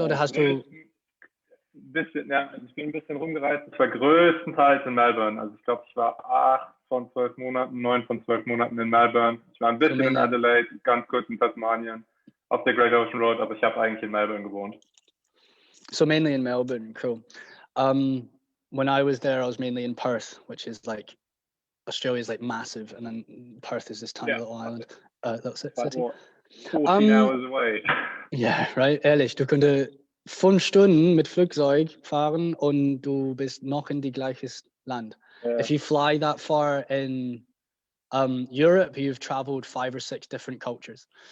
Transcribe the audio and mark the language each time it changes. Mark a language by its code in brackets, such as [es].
[de] Oder hast du... Ich bin ein bisschen rumgereist. Ich war größtenteils in Melbourne. Also ich glaube, ich war 8 von 12 Monaten, 9 von 12 Monaten in Melbourne. Ich war ein bisschen in Adelaide, ganz kurz in Tasmanien, auf der Great Ocean Road, aber ich habe eigentlich in Melbourne gewohnt. [en] So mainly in Melbourne, cool. When I was there, I was mainly in Perth, which is like, Australia's like massive, and then Perth is this tiny little island. That's it. Like what, 14 hours away. [de] Ja, right, ehrlich, du könntest 5 Stunden mit Flugzeug fahren und du bist noch in die gleiches Land. [en] Yeah. If you fly that far in Europe, you've traveled 5 or 6 different cultures.